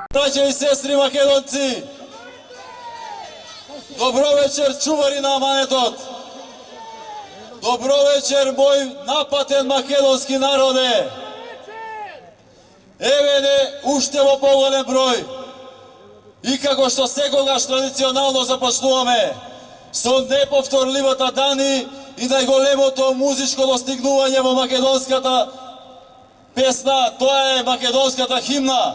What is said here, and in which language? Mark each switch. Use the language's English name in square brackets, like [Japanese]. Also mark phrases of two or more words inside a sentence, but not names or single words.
[Macedonian] браќа и сестри Македонци. Добро вечер, чувари на Аманетот. Добро вечер, мој напатен македонски народе. Еве уште во поголем број. И како што секогаш традиционално започнуваме со неповторливата Дани и најголемото музичко достигнување во македонската песна, тоа е македонската химна.